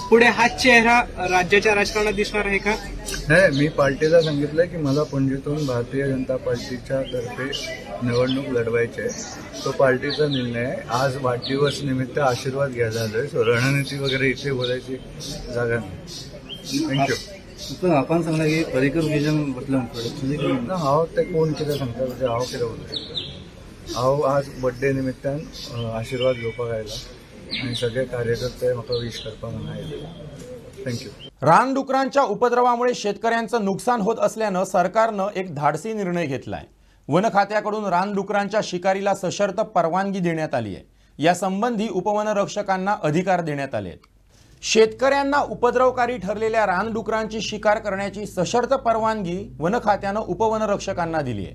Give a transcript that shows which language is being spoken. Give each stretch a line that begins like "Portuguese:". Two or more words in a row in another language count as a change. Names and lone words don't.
Marathi: पुढे हाच चेहरा राज्याच्या राजकारणात दिसणार आहे का? नाही, मी पार्टीला सांगितलं की मला पणजीतून भारतीय जनता पार्टीच्या तर्फे निवडणूक लढवायची आहे. तो पार्टीचा निर्णय आहे. आज वाढदिवस निमित्त आशीर्वाद घ्यायला आलोय. सो रणनीती वगैरे इथे बोलायची जागा नाही. थँक्यू. पण आपण सांगला की पर्रीकर विजन म्हटलं
Konkani: ना हांव ते कोण कितें सांगता म्हणजे हांव कितें उलयतां. हांव आज बर्थडे निमित्तान आशीर्वाद घेवपाक आयला आनी सगळे कार्यकर्ते म्हाका विश करपाक हांगा आयले. थँक्यू.
Marathi: रानडुकरांच्या उपद्रवामुळे शेतकऱ्यांचं नुकसान होत असल्यानं सरकारनं एक धाडसी निर्णय घेतलाय. वन खात्याकडून रानडुकरांच्या शिकारीला सशर्त परवानगी देण्यात आली आहे. यासंबंधी उपवनरक्षकांना अधिकार देण्यात आले आहेत. शेतकऱ्यांना उपद्रवकारी ठरलेल्या रानडुकरांची शिकार करण्याची सशर्त परवानगी वन खात्यानं उपवनरक्षकांना दिली आहे.